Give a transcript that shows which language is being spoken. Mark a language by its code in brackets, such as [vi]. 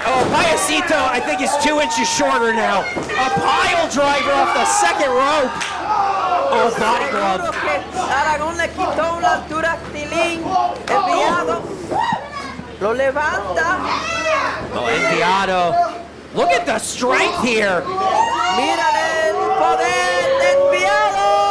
[en] Payasito, I think is 2 inches shorter now. A pile driver off the second rope. Body glove. [es] Seguro que Aragón le quitó la altura a Tilín. Enviado lo levanta. Enviado. [en] Look at the strength here. [es] Mírale el poder de Enviado.